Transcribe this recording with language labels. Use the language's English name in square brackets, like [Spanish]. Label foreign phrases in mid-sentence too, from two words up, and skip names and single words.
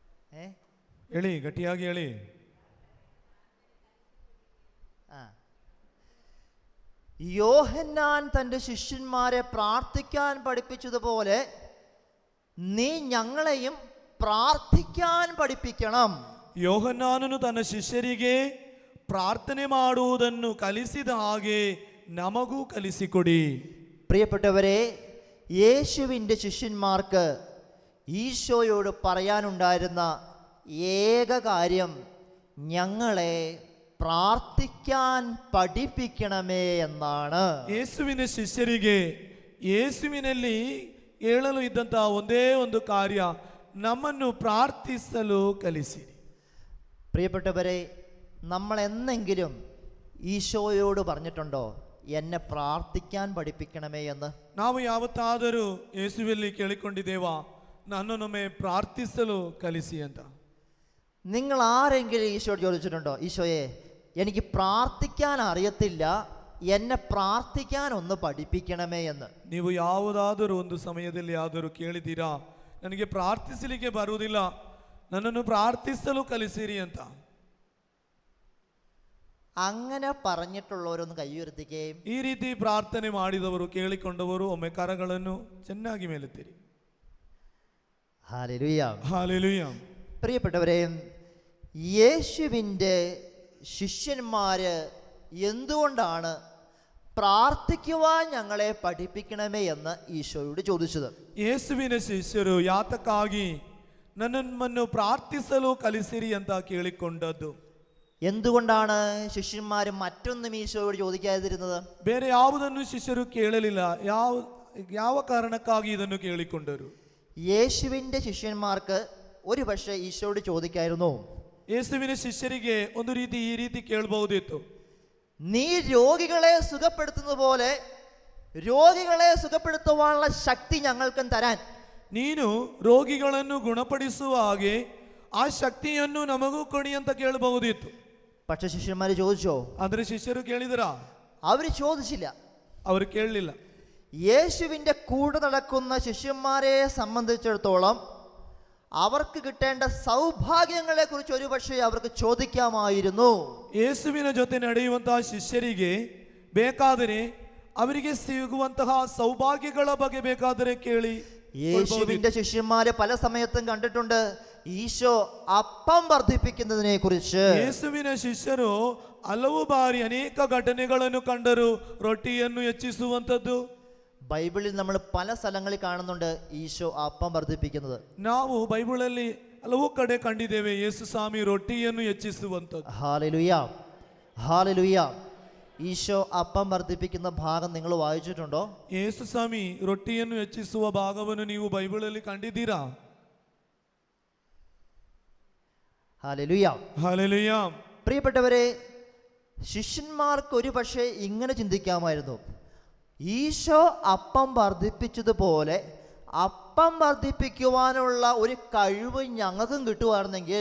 [Kannada] ഏ ಹೇಳಿ ಗಟ್ಟಿಯಾಗಿ ಹೇಳಿ. [Malayalam] യോഹന്നാൻ തൻ്റെ ശിഷ്യന്മാരെ പ്രാർത്ഥിക്കാൻ പഠിപ്പിച്ചതുപോലെ നീ ഞങ്ങളെയും പ്രാർത്ഥിക്കാൻ പഠിപ്പിക്കണം. [Kannada] ಯೋಹನ್ನಾನನು ತನ್ನ ಶಿಷ್ಯರಿಗೆ ಪ್ರಾರ್ಥನೆ ಮಾಡುವುದನ್ನು ಕಲಿಸಿದ ಹಾಗೆ ನಮಗೂ ಕಲಿಸಿಕೊಡಿ. [Malayalam] പ്രിയപ്പെട്ടവരെ, യേശുവിൻ്റെ ശിഷ്യന്മാർക്ക് ഈശോയോട് പറയാനുണ്ടായിരുന്ന ഏക കാര്യം ഞങ്ങളെ പ്രാർത്ഥിക്കാൻ പഠിപ്പിക്കണമേ എന്നാണ്. [Kannada] ಯೇಸುವಿನ ಶಿಷ್ಯರಿಗೆ ಯೇಸುವಿನಲ್ಲಿ ಹೇಳಲು ಇದ್ದಂತಹ ಒಂದೇ ಒಂದು ಕಾರ್ಯ, ನಮ್ಮನ್ನು ಪ್ರಾರ್ಥಿಸಲು ಕಲಿಸಿರಿ. [Malayalam] പ്രിയപ്പെട്ടവരെ, നമ്മൾ എന്നെങ്കിലും ഈശോയോട് പറഞ്ഞിട്ടുണ്ടോ എന്നെ പ്രാർത്ഥിക്കാൻ പഠിപ്പിക്കണമേ എന്ന്? [Kannada] ನಾವು ಯಾವತ್ತಾದರೂ ಯೇಸುವಲ್ಲಿ ಕೇಳಿಕೊಂಡಿದ್ದೇವಾ, ನನ್ನನ್ನೊಮ್ಮೆ ಪ್ರಾರ್ಥಿಸಲು ಕಲಿಸಿ ಅಂತ? [Malayalam] നിങ്ങൾ ആരെങ്കിലും ഈശോയോട് ചോദിച്ചിട്ടുണ്ടോ, ഈശോയെ എനിക്ക് പ്രാർത്ഥിക്കാൻ അറിയത്തില്ല, എന്നെ പ്രാർത്ഥിക്കാൻ ഒന്ന് പഠിപ്പിക്കണമേ എന്ന്? [Kannada] ನೀವು ಯಾವುದಾದರೂ ಒಂದು ಸಮಯದಲ್ಲಿ ಆದರೂ ಕೇಳಿದ್ದೀರಾ, ನನಗೆ ಪ್ರಾರ್ಥಿಸಲಿಕ್ಕೆ ಬರುವುದಿಲ್ಲ, ನನ್ನನ್ನು ಪ್ರಾರ್ಥಿಸಲು ಕಲಿಸಿರಿ ಅಂತ? [Malayalam] അങ്ങനെ പറഞ്ഞിട്ടുള്ളവരൊന്ന് കൈ ഉയർത്തിക്കേ. [Kannada] ಈ ರೀತಿ ಪ್ರಾರ್ಥನೆ ಮಾಡಿದವರು, ಕೇಳಿಕೊಂಡವರು ಒಮ್ಮೆ ಕರಗಳನ್ನು ಚೆನ್ನಾಗಿ ಮೇಲೆತ್ತಿರಿ. [Malayalam] ഹല്ലേലൂയ. ഹല്ലേലൂയ. പ്രിയപ്പെട്ടവരെ, യേശുവിൻ്റെ ശിഷ്യന്മാര് എന്തുകൊണ്ടാണ് പ്രാർത്ഥിക്കുവാൻ ഞങ്ങളെ പഠിപ്പിക്കണമേ എന്ന് ഈശോയോട് ചോദിച്ചത്? [Kannada] ಯೇಸುವಿನ ಶಿಷ್ಯರು ಯಾತಕ್ಕಾಗಿ ನನ್ನನ್ನು ಪ್ರಾರ್ಥಿಸಲು ಕಲಿಸಿರಿ ಅಂತ ಕೇಳಿಕೊಂಡದ್ದು? [Malayalam] എന്തുകൊണ്ടാണ് ശിഷ്യന്മാർ മറ്റൊന്നും ഈശോയോട് ചോദിക്കാതിരുന്നത്? [Kannada] ಬೇರೆ ಯಾವುದನ್ನು ಶಿಷ್ಯರು ಕೇಳಲಿಲ್ಲ. ಯಾವ ಕಾರಣಕ್ಕಾಗಿ ಇದನ್ನು ಕೇಳಿಕೊಂಡರು? [Malayalam] യേശുവിൻ്റെ ശിഷ്യന്മാർക്ക് ഒരു പക്ഷേ ഈശോയോട് ചോദിക്കായിരുന്നു, [Kannada] ಯೇಸುವಿನ ಶಿಷ್ಯರಿಗೆ ಒಂದು ರೀತಿ ಈ ರೀತಿ ಕೇಳಬಹುದಿತ್ತು, [Malayalam] നീ രോഗികളെ സുഖപ്പെടുത്തുന്ന പോലെ രോഗികളെ സുഖപ്പെടുത്തുവാനുള്ള ശക്തി ഞങ്ങൾക്കും തരാൻ. [Kannada] ನೀನು ರೋಗಿಗಳನ್ನು ಗುಣಪಡಿಸುವ ಹಾಗೆ ಆ ಶಕ್ತಿಯನ್ನು ನಮಗೂ ಕೊಡಿ ಅಂತ ಕೇಳಬಹುದಿತ್ತು. [Malayalam] പക്ഷെ ശിഷ്യന്മാർ ചോദിച്ചോ? [Kannada] ಆದರೆ ಶಿಷ್ಯರು ಕೇಳಿದರಾ? [Malayalam] അവർ ചോദിച്ചില്ല. [Kannada] ಅವರು ಕೇಳಲಿಲ್ಲ. [Malayalam] യേശുവിൻ്റെ കൂടെ നടക്കുന്ന ശിഷ്യന്മാരെ സംബന്ധിച്ചിടത്തോളം അവർക്ക് കിട്ടേണ്ട സൗഭാഗ്യങ്ങളെ കുറിച്ച് ഒരു പക്ഷേ അവർക്ക് ചോദിക്കാമായിരുന്നു. [Kannada] ಯೇಸುವಿನ ಜೊತೆ ನಡೆಯುವಂತಹ ಶಿಷ್ಯರಿಗೆ ಬೇಕಾದರೆ ಅವರಿಗೆ ಸಿಗುವಂತಹ ಸೌಭಾಗ್ಯಗಳ ಬಗ್ಗೆ ಬೇಕಾದರೆ ಕೇಳಿ. [Malayalam] യേശുവിൻ്റെ ശിഷ്യന്മാര് പല സമയത്തും കണ്ടിട്ടുണ്ട് ഈശോ അപ്പം വർദ്ധിപ്പിക്കുന്നതിനെ കുറിച്ച്. [Kannada] ಯೇಸುವಿನ ಶಿಷ್ಯರು ಹಲವು ಬಾರಿ ಅನೇಕ ಘಟನೆಗಳನ್ನು ಕಂಡರು, ರೊಟ್ಟಿಯನ್ನು ಹೆಚ್ಚಿಸುವಂಥದ್ದು. [Malayalam] ബൈബിളിൽ നമ്മൾ പല സ്ഥലങ്ങളിൽ കാണുന്നുണ്ട് ഈശോ അപ്പം വർദ്ധിപ്പിക്കുന്നത്. [Kannada] ನಾವು ಬೈಬಲಲ್ಲಿ ಹಲವು ಕಡೆ ಕಂಡಿದ್ದೇವೆ ಯೇಸು ಸ್ವಾಮಿ ರೊಟ್ಟಿಯನ್ನು ಹೆಚ್ಚಿಸುವಂಥದ್ದು. [Malayalam] ഹല്ലേലൂയ, ഹല്ലേലൂയ. ഈശോ അപ്പം വർദ്ധിപ്പിക്കുന്ന ഭാഗം നിങ്ങൾ വായിച്ചിട്ടുണ്ടോ? [Kannada] ಯೇಸು ಸ್ವಾಮಿ ರೊಟ್ಟಿಯನ್ನು ಹೆಚ್ಚಿಸುವ ಭಾಗವನ್ನು ನೀವು ಬೈಬಲಲ್ಲಿ ಕಂಡಿದ್ದೀರಾ? [Malayalam] ഹല്ലേലൂയ, ഹല്ലേലൂയ. പ്രിയപ്പെട്ടവരെ, ശിഷ്യന്മാർക്ക് ഒരു പക്ഷേ ഇങ്ങനെ ചിന്തിക്കാമായിരുന്നു, ഈശോ അപ്പം വർദ്ധിപ്പിച്ചതുപോലെ അപ്പം വർദ്ധിപ്പിക്കുവാനുള്ള ഒരു കഴിവ് ഞങ്ങൾക്കും കിട്ടുവായിരുന്നെങ്കിൽ.